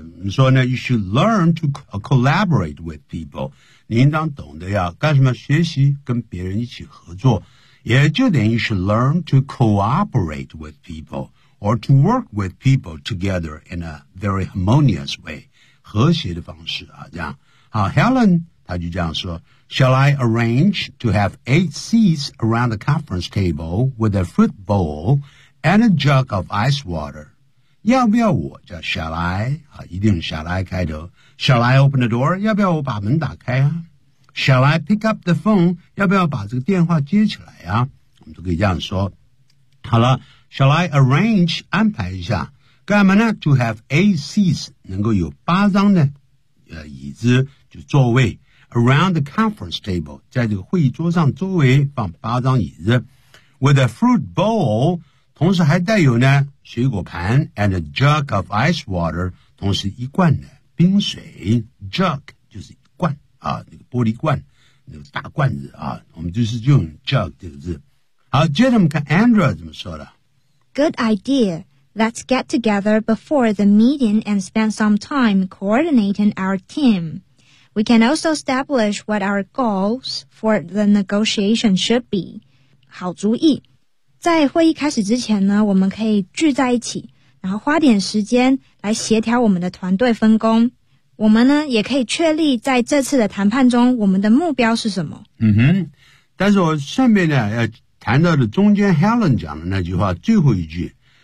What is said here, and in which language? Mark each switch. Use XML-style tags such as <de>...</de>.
<zh>说呢</zh> <en>you should learn to collaborate with people.</en> <zh>你应当懂得要干什么学习跟别人一起合作。</zh> <en>也就等于 you should learn to cooperate with people or to work with people together in a very harmonious way</en> <zh>和谐的方式啊这样好</zh> <en>Helen</en> <zh>他就这样说</zh> <en>Shall I arrange to have 8 seats around the conference table with a fruit bowl and a jug of ice water</en> <zh>要不要我叫</zh> <en>Shall I 一定 Shall I 开头 Shall I open the door</en> <zh>要不要我把门打开啊</zh> <en>Shall I pick up the phone?</en> <zh>要不要把这个电话接起来呀、啊、我们都可以这样说。好了 ,</zh> <en>Shall I arrange,</en> <zh>安排一下。干嘛呢 ?</zh> <en>To have 8 seats,</en> <zh>能够有八张呢、椅子就座位。</zh> <en>Around the conference table,</en> <zh>在这个会议桌上周围放八张椅子。</zh> <en>With a fruit bowl,</en> <zh>同时还带有呢水果盘 ,</zh> <en>and a jug of ice water,</en> <zh>同时一罐的冰水。 Jug, 就是一罐啊那个玻璃罐那个大罐子啊我们就是用 jug 这个字。好接着我们看 Andrea 怎么说的。</zh> <en>Good idea. Let's get together before the meeting and spend some time coordinating our team. We can also establish what our goals for the negotiation should be.</en> <zh>好主意。在会议开始之前呢我们可以聚在一起然后花点时间来协调我们的团队分工。我们呢也可以确立在这次的谈判中我们的目标是什么。嗯哼。但是我顺便呢要谈到的中间 Helen 讲的那句话最后一句。</zh>